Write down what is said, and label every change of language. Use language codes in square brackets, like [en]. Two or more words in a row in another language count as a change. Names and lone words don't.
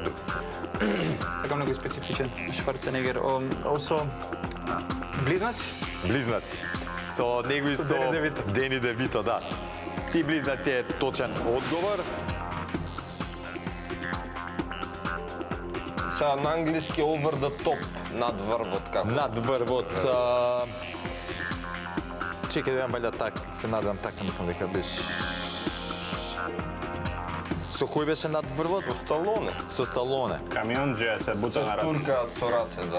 [mk] Така многу специфичен. Шварценегер. Осо близнаци? Близнаци. Со него и со Дени Девито. Дени Девито, да. И близнаци е точен одговор. Сега на англиски [en] over the top, [mk] над врвот, како? Над врвот. Чекај да видам валја така, се надевам така, мислам дека беше. Со кој беше над врвот? Со Сталоне. Со Сталоне. Камионџија се бута Со на раце. туркаат со раце, да.